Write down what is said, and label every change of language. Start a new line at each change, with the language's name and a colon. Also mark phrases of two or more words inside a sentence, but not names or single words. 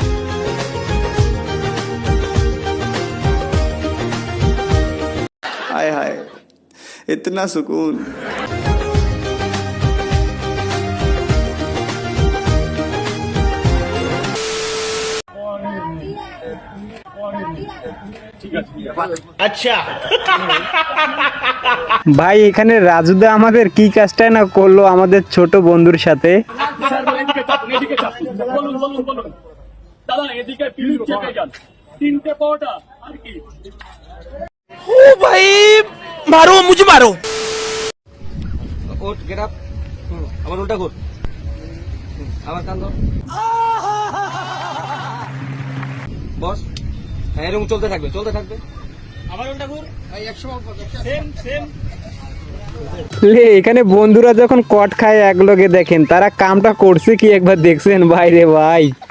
Hindi: हाय हाय इतना सुकून। अच्छा
Bangla: ভাই, এখানে রাজুদা আমাদের কি কাজটাই না করলো আমাদের ছোট বন্ধুর সাথে।
Hindi: ओ भाई मारो मुझे मारो।
Bangla: ওঠ,
English: get up,
Bangla: আবার উল্টা কর, আবার কান ধর, বস। হ্যাঁ, এরকম চলতে থাকবে আবার উল্টা কর, এই 100
English: same same.
Bangla: লে, এখানে বন্ধুরা যখন কট খায় এক লগে দেখেন তারা কামটা করছে কি একবার দেখছেন ভাই রে ভাই।